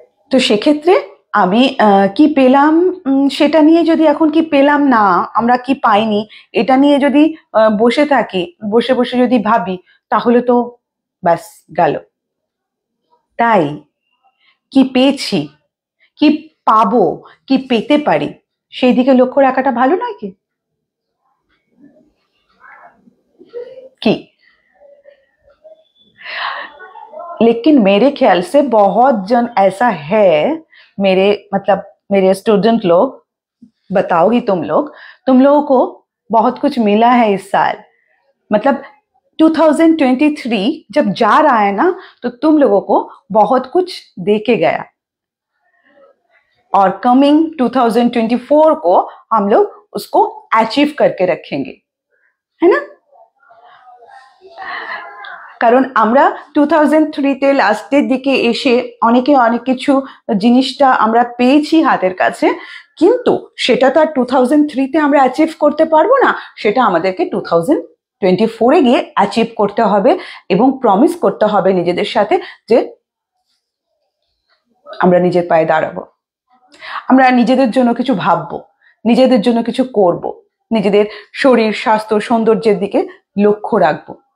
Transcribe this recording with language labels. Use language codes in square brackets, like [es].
[bn] তো সেক্ষেত্রে আমি কি পেলাম সেটা নিয়ে যদি এখন কি পেলাম না, আমরা কি পাইনি এটা নিয়ে যদি বসে থাকি, বসে বসে যদি ভাবি, তাহলে তো ব্যাস গেল। তাই কি পেয়েছি, কি পাবো, কি পেতে পারি সেই দিকে লক্ষ্য রাখাটা ভালো নয় কি? [hi] কি लेकिन मेरे ख्याल से बहुत जन ऐसा है, मेरे स्टूडेंट लोग, बताओगी तुम लोगों को बहुत कुछ मिला है इस साल, मतलब 2023 जब जा रहा है ना तो तुम लोगों को बहुत कुछ दे के गया, और कमिंग 2024 को हम लोग उसको अचीव करके रखेंगे, है ना? [bn] কারণ আমরা 2003 লাস্টের দিকে এসে অনেকে অনেক কিছু জিনিসটা আমরা পেয়েছি হাতের কাছে, কিন্তু সেটা তো আর 2003 আমরা অ্যাচিভ করতে পারবো না, সেটা আমাদেরকে 2024 গিয়ে অ্যাচিভ করতে হবে এবং প্রমিস করতে হবে নিজেদের সাথে যে আমরা নিজের পায়ে দাঁড়াবো, আমরা নিজেদের জন্য কিছু ভাববো, নিজেদের জন্য কিছু করব, নিজেদের শরীর স্বাস্থ্য সৌন্দর্যের দিকে লক্ষ্য রাখবো।